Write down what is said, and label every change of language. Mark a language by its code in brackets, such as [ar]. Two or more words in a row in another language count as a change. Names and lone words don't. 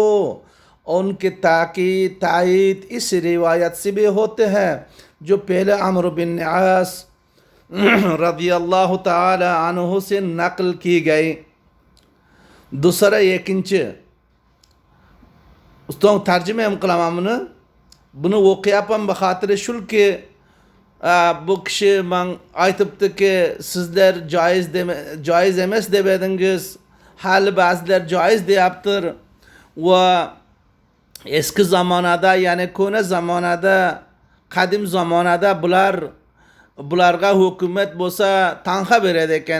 [ur] ان کے تائید اس روایت سے بھی ہوتے ہیں جو پہلے عمرو بن عاص رضی اللہ تعالی عنہ سے نقل کی گئی. दूसरा ikinci. [uz] Ustoň tarjima ham qilaman buni o'qiyapman baxotir shulki bu kishi men aytibdiki, sizlar joiz emas deb edingiz, hali ba'zilar joiz deyaptir va eski zamonada, ya'ni ko'na zamonada, qadim zamonada bularga hukumat bo'lsa tanxa berar ekan.